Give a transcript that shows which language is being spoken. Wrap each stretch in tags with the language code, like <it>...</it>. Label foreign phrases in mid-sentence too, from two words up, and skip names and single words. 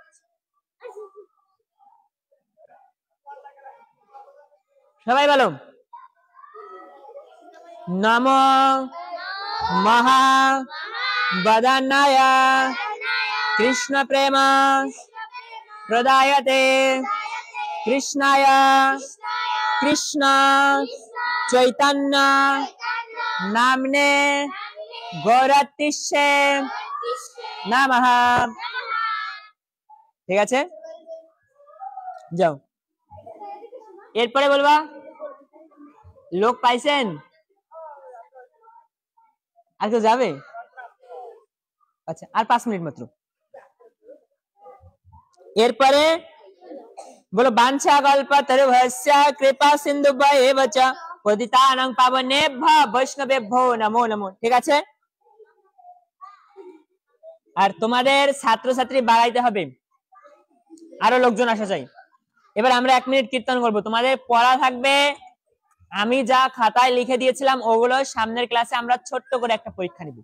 <bn>সবাই বলো,</bn> <sa>নমো মহাবদান্যায় কৃষ্ণ প্রেম প্রদায়তে कृष्णाय कृष्ण चैतन्य नामने गौरतिष्ठे नमः।</sa> <bn>ঠিক আছে, যাও। এরপরে বলবা লোক পাইছেন? আর কেউ যাবে? আচ্ছা, আর 5 মিনিট মাত্র। এরপরে বলো</bn> <sa>বাঞ্ছা কল্পতরুভ্যশ্চ কৃপা সিন্ধুভ্যেব চ পতিতানাং পাবনেভ্যো বৈষ্ণবেভ্যো নমো নমো।</sa> <bn>ঠিক আছে, আর তোমাদের ছাত্রছাত্রী বাড়াইতে হবে, আরো লোকজন আসা চাই। এবার আমরা 1 মিনিট কীর্তন করব, তোমাদের পড়া থাকবে। আমি যা খাতায় লিখে দিয়েছিলাম ওগুলো সামনের ক্লাসে আমরা ছোট্ট করে একটা পরীক্ষা নিব।</bn>